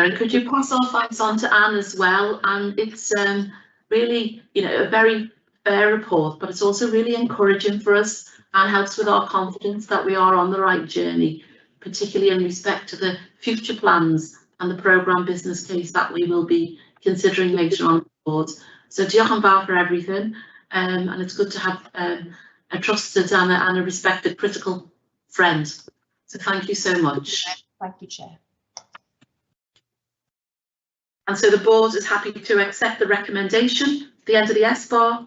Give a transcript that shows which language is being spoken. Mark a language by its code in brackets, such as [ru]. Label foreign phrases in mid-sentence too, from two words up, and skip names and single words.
[en] And could you pass our thanks on to Anne as well? And it's really, you know, a very fair report, but it's also really encouraging for us and helps with our confidence that we are on the right journey. particularly in respect to the future plans and the programme business case that we will be considering later on the board. So [cy] diolch yn fawr [en] for everything, and it's good to have a trusted and a respected critical friend. So thank you so much. Thank you, Chair. And so the board is happy to accept the recommendation at the end of the S-bar.